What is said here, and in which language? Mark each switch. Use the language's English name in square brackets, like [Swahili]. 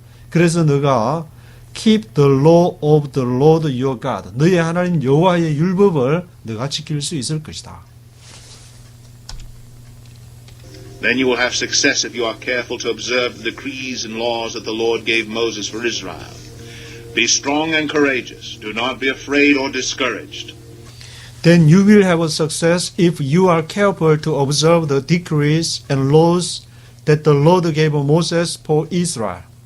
[Korean] 그래서 너가 [English] keep the law of the Lord your God. [Korean] 너의 하나님 여호와의 율법을 너가 지킬 수 있을 것이다. [English] Then you will have success if you are careful to observe the decrees and laws that the Lord gave Moses for Israel. Be strong and courageous. Do not be afraid or discouraged. Then you will have success if you are careful to observe the decrees and laws that the Lord gave Moses for Israel.